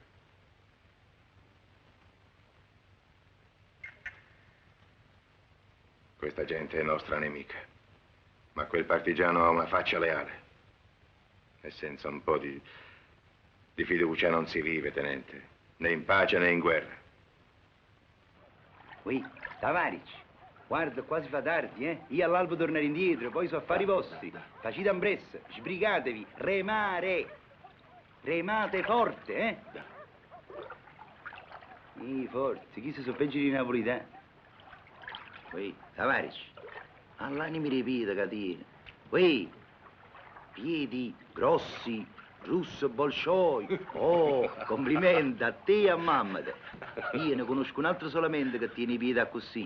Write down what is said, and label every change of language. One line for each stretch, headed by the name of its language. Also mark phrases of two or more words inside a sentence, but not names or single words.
Italian: Questa gente è nostra nemica, ma quel partigiano ha una faccia leale. E senza un po' di fiducia non si vive, tenente. Né in pace né in guerra. Ui, Tavarici, guarda, qua si fa tardi, eh? Io all'alba tornare indietro, poi so affari vostri.
Neapolitan: Facite ambressa,
Italian: sbrigatevi, remare. Remate forte, eh? Forte, chi si sono peggio di napolitani? Ui, Tavarici, all'anima ripete, catena. Ui, piedi grossi, russo bolscioi. Oh, complimenti a te e a mamma. Io ne conosco un altro solamente che tiene i piedi così.